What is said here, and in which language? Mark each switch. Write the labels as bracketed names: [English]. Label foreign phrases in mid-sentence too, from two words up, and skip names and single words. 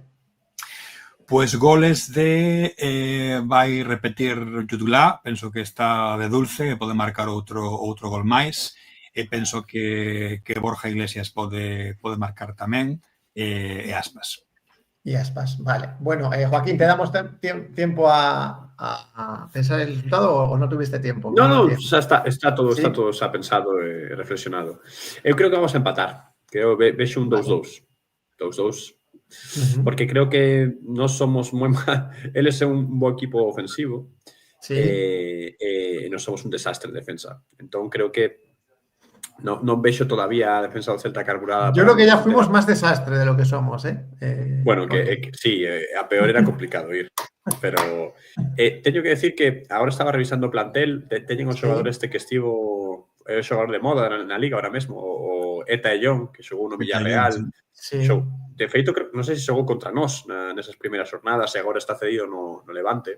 [Galician] Pois goles de vai repetir Yudulá, penso que está de dulce e pode marcar outro gol máis, e penso que Borja Iglesias pode marcar tamén, e Aspas. [Spanish] Y Aspas, vale. Bueno, Joaquín, ¿te damos tiempo a pensar el resultado o no tuviste tiempo? No, [Galician] xa está todo xa pensado e reflexionado. Eu creo que vamos a empatar. Creo que vexo un 2-2. 2-2. Porque creo que non somos moi mal. Eles é un bo equipo ofensivo, e non somos un desastre en defensa. Entón creo que non vexo todavía a defensa do Celta carburada. [Spanish] Yo creo que ya fuimos más desastre de lo que somos, Bueno, que sí, a peor era complicado ir. [Galician] Pero teño que decir que agora estaba revisando o plantel, teñen un xogador que estivo, é o xogador de moda na Liga ahora mesmo, o Eta Ellón, que xogou no Villarreal. De feito, non sei se xogou contra nós nesas primeiras jornadas e agora está cedido no Levante.